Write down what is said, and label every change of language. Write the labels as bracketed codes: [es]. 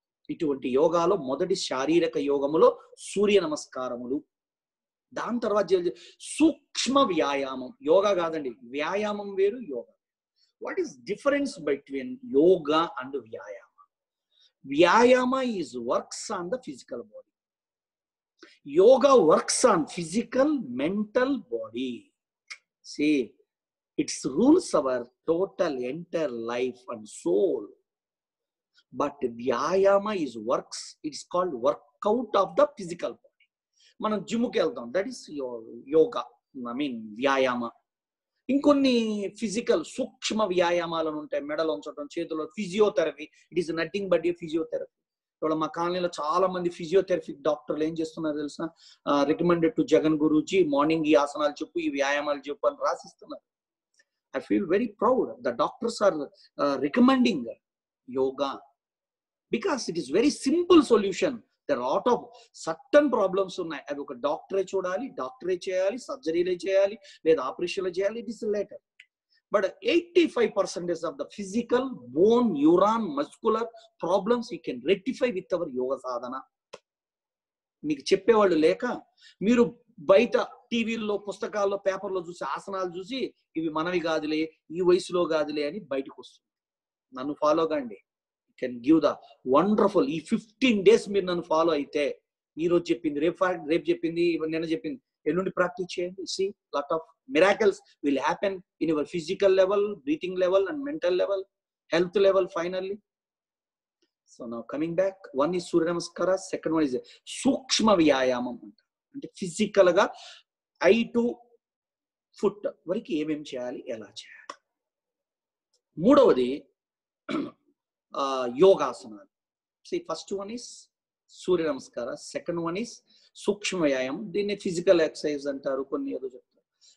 [te] ఇటువంటి యోగాలో మొదటి శారీరక యోగములో సూర్య నమస్కారములు. దాని తర్వాత సూక్ష్మ వ్యాయామం. యోగా కాదండి, వ్యాయామం వేరు, yoga. [en] What is difference between yoga and వ్యాయామ? వ్యాయామ is works on the physical body. Yoga works on physical, mental body. See, it rules our total entire life and soul. But Vyayama is works. It's called workout of the physical body. [te] మనం జిమ్కి వెళ్తాం, [en] That is yoga, I mean వ్యాయామ. [te] ఇంకొన్ని physical సూక్ష్మ వ్యాయామాలను ఉంటాయి, మెడలు ఉంచడం, చేతుల్లో physiotherapy. [en] It is nothing but a physiotherapy. [te] ఇవాళ మా కాలనీలో చాలా మంది ఫిజియోథెరపీ డాక్టర్లు ఏం చేస్తున్నారు తెలుసా? [en] recommended to Jagan Guruji, morning [te] ఈ ఆసనాలు చెప్పు, ఈ వ్యాయామాలు చెప్పు అని రాసిస్తున్నారు. [en] I feel very proud. The doctors are recommending yoga because it is very simple solution. There are lot of certain problems [te] ఉన్నాయి, అవి ఒక డాక్టరే చూడాలి, డాక్టరే చేయాలి, సర్జరీలే చేయాలి, లేదా ఆపరేషన్లు చేయాలి. [en] It is later. But 85% of the physical, bone, neuron, muscular problems we can rectify with our yoga sadhana. [te] మీకు చెప్పేవాళ్ళు లేక మీరు బయట టీవీల్లో, పుస్తకాల్లో, పేపర్లో చూసి ఆసనాలు చూసి ఇవి మనవి కాదులే, ఈ వయసులో కాదులే అని బయటకు వస్తుంది. నన్ను ఫాలో కండి. [en] Can give the wonderful. [te] ఈ 15 days మీరు నన్ను ఫాలో అయితే, ఈ రోజు చెప్పింది, రేపు చెప్పింది, నిన్న చెప్పింది, ఎల్లుండి ప్రాక్టీస్ చేయండి. [en] See, lot of miracles will happen in your physical level, breathing level and mental level, health level finally. So now coming back, one is Surya Namaskara, second one is Sukshma Vyayamam. [te] అంటే physical గా I to foot వరకు ఏమేం చేయాలి, ఎలా చేయాలి. మూడవది యోగాసనాలు. [en] See, first one is Surya namaskar, second one is sukshma vyayamam, [te] దీన్ని ఫిజికల్ ఎక్సర్సైజ్ అంటారు, కొన్ని ఏదో చెప్తారు.